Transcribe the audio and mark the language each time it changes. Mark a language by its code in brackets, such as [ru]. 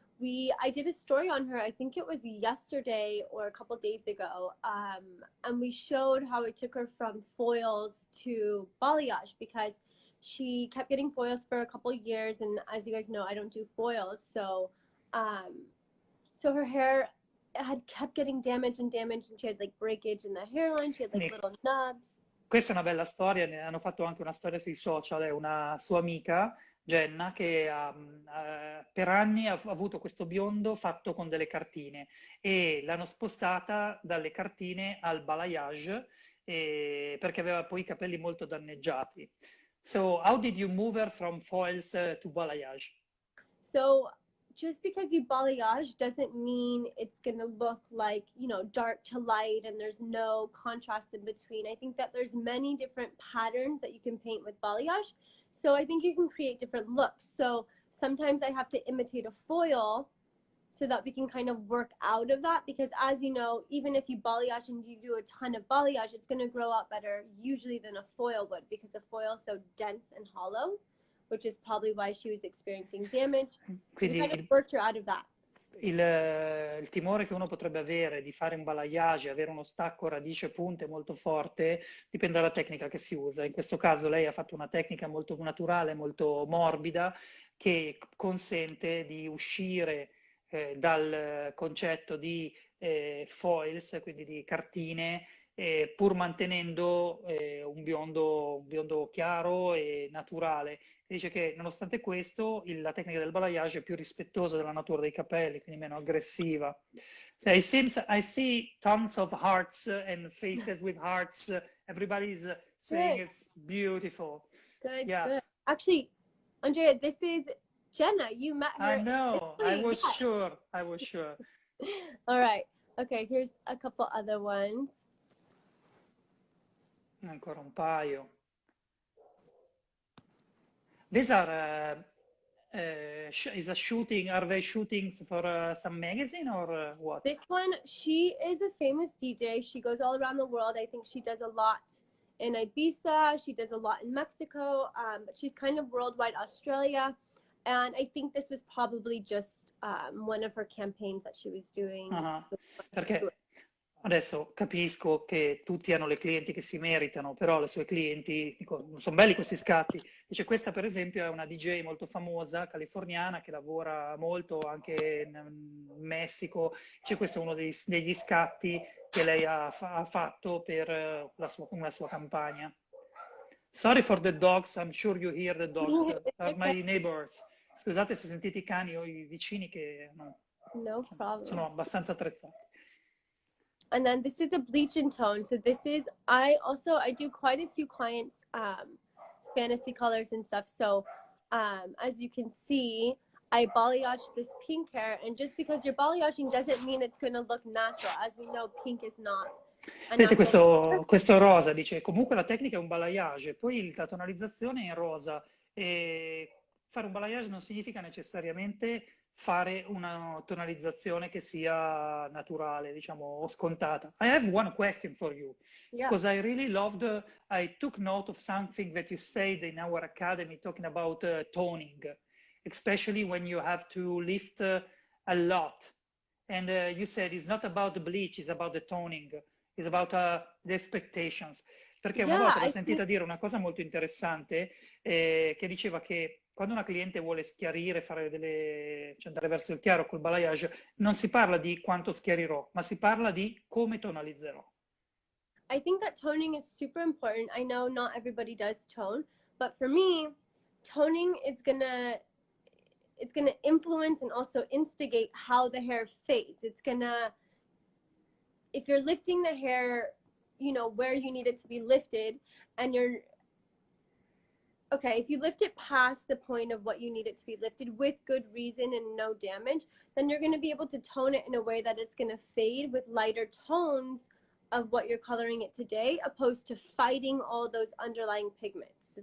[en] I did a story on her, I think it was yesterday or a couple days ago, and we showed how it took her from foils to balayage, because she kept getting foils for a couple years, and as you guys know, I don't do foils, so her hair had kept getting damaged, and she had like breakage in the hairline, she had like little nubs. [it] Questa è una bella storia, ne hanno fatto anche una storia sui social, è una sua amica, Jenna, che per anni ha avuto questo biondo fatto con delle cartine e l'hanno spostata dalle cartine al balayage perché aveva poi i capelli molto danneggiati. [en] So, how did you move her from foils to balayage? So, just because you balayage doesn't mean it's going to look like, dark to light and there's no contrast in between. I think that there's many different patterns that you can paint with balayage. So I think you can create different looks. So sometimes I have to imitate a foil so that we can kind of work out of that, because as you know, even if you balayage and you do a ton of balayage, it's going to grow out better usually than a foil would, because the foil is so dense and hollow, which is probably why she was experiencing damage. [it] Quindi [en] kind of worked her out of that. [it] Il timore che uno potrebbe avere di fare un balayage e avere uno stacco radice-punte molto forte dipende dalla tecnica che si usa. In questo caso lei ha fatto una tecnica molto naturale, molto morbida, che consente di uscire dal concetto di foils, quindi di cartine, pur mantenendo un biondo chiaro e naturale. Dice che nonostante questo la tecnica del balayage è più rispettosa della natura dei capelli, quindi meno aggressiva. [en] So I see tons of hearts and faces with hearts. Everybody's saying it's beautiful. Good, yes. Good. Actually, Andrea, this is Jenna. You met her. I know. I was sure. All right. Okay, here's a couple other ones. [it] Ancora un paio. [en] These are is a shooting. Are they shootings for some magazine or what? This one, she is a famous DJ. She goes all around the world. I think she does a lot in Ibiza. She does a lot in Mexico. But she's kind of worldwide, Australia. And I think this was probably just one of her campaigns that she was doing. [it] Perché adesso capisco che tutti hanno le clienti che si meritano, però le sue clienti, dico, sono belli questi scatti. Dice, questa per esempio è una DJ molto famosa, californiana, che lavora molto anche in Messico. Dice, questo è uno degli scatti che lei ha fatto per una sua campagna. [en] Sorry for the dogs, I'm sure you hear the dogs, are my neighbors. [it] Scusate se sentite i cani o i vicini che sono abbastanza attrezzati. [en] And then this is a bleach and tone. So this is, I do quite a few clients, fantasy colors and stuff. So as you can see, I balayage this pink hair. And just because you're balayaging doesn't mean it's going to look natural. As we know, pink is not. [it] Vedete questo rosa, dice, comunque la tecnica è un balayage, poi la tonalizzazione è in rosa. E fare un balayage non significa necessariamente fare una tonalizzazione che sia naturale, diciamo, o scontata. [en] I have one question for you, Yeah. because I really loved, I took note of something that you said in our academy talking about toning, especially when you have to lift a lot. And you said it's not about the bleach, it's about the toning, it's about the expectations. [it] Perché una [en] Yeah, [it] volta l'ho [en] I think [it] sentita dire una cosa molto interessante, che diceva che quando una cliente vuole schiarire, cioè andare verso il chiaro col balayage, non si parla di quanto schiarirò, ma si parla di come tonalizzerò. [en] I think that toning is super important. I know not everybody does tone, but for me, toning is gonna influence and also instigate how the hair fades. It's gonna, if you're lifting the hair, you know, where you need it to be lifted, and you're okay, if you lift it past the point of what you need it to be lifted with good reason and no damage, then you're going to be able to tone it in a way that it's going to fade with lighter tones of what you're coloring it today, opposed to fighting all those underlying pigments.